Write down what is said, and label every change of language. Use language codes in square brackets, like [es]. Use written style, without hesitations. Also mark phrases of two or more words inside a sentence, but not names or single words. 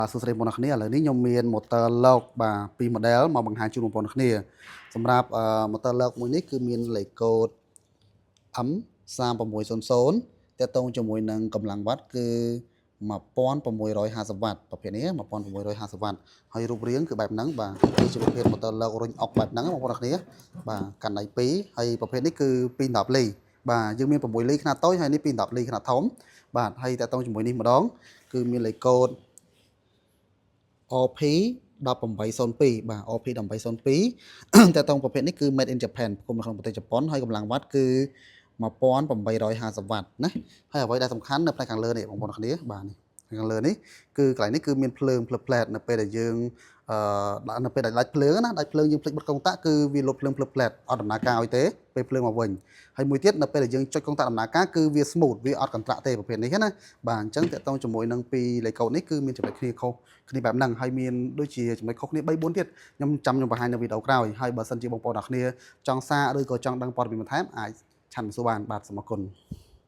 [km] សួស្តីបងប្អូនគ្នាឥឡូវនេះខ្ញុំមាន motor លោកបាទពីរ model មកបង្ហាញជូនបងប្អូនគ្នាសម្រាប់motor លោកមួយនេះគឺមានលេខកូដ M3600 ទាក់ទងជាមួយនឹងកម្លាំងវ៉ាត់គឺ1650វ៉ាត់ប្រភេទនេះ1650វ៉ាត់ហើយរូបរាងគឺបែបហ្នឹងបាទគឺជាប្រភេទ motor លោករុញអុកបែបហ្នឹងបងប្អូនគ្នាបាទកាន់ដៃ2ហើយប្រភេទនេះគឺ210លីបាទយើងមាន6លីខ្នាតតូចហើយនេះ210លីខ្នាតធំបាទហើយតាក់ទងជាមួយនេះម្ដងគឺមានលេខកូដ OP 1802បាទ OP 1802តើតងប្រភេទនេះគឺ [en] made in Japan [km] គុំនៅក្នុងប្រទេសជប៉ុនហើយកម្លាំងវ៉ាត់គឺ1850វ៉ាត់ណាហើយអ្វីដែលសំខាន់នៅផ្នែកខាងលើនេះបងប្អូ នគ្នាបាទនេះខាងលើនេះគឺកន្លែងនេះគឺមានភ្លើងផ្លឹបផ្លែតនៅពេលដែលយើងនៅពេលដែលដាច់ភ្លើងណាដាច់ភ្លើងយើងភ្លេចបិទកុងតាក់គឺវាលុបភ្លើងផ្លឹបផ្លែតអត់ដំណើរការឲ្យទេពេលភ្លើងមកវិញហើយមួយទៀតនៅពេលដែលយើងចុចកុងតាក់ដំណើរការគឺវា smooth វាអត់កន្ត្រាក់ទេប្រភេទនេះណាបាទអញ្ចឹងតើតងជាមួយនឹងពីរលេខកូដនេះគឺមានចំណុចគ្នាខុសគ្នាបែបហ្នឹងហើយមានដូចជាចំណុចខុសគ្នា3 4ទៀតខ្ញុំបង្ហាញនៅវីដេអូក្រោយហើយបើសិនជាបងប្អូនអ្នកគ្នាចង់សារឬក៏ចង់ដឹងព័ត៌មានបន្ថែមអាចឆាន់សួរបានបាទសូមអរគុណ